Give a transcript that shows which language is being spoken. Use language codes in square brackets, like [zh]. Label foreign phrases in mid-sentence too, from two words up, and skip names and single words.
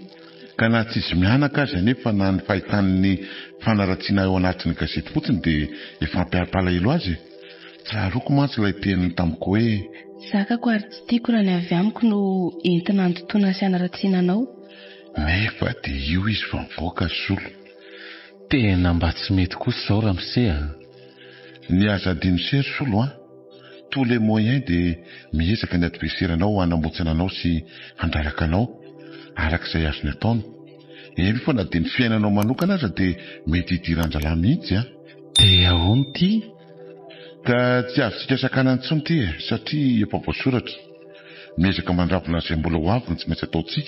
[mg] ka na tsy izy mianaka azy anefa na ny fahitan'ny fanaratsiana eo anatin'ny gazety fotsiny dia efa ampiarapalahelo azy tsaroko mantsy ilay teniny tamiko hoe zakako ary tsy tiako raha ny avy amiko no entina antotoana sy hanaratsiana anao nefa dia io izy fa mivoaka solo tena mba tsy mety kosa izao Ramse ny aza adino sery solo [fr] tous les moyens [mg] dia miezaka ny adverseranao hanamotsana anao sy handraraka anao arak'izay azony ataony eny fa na dia ny fiainanao manokana aza dia mety hidiran-dralahy mihitsy dia ahoana ity ka tsy azontsika sakana intsony ity satria efa voasoratra miezaka mandravona izay mbola ho avy ny tsy maintsy ataontsika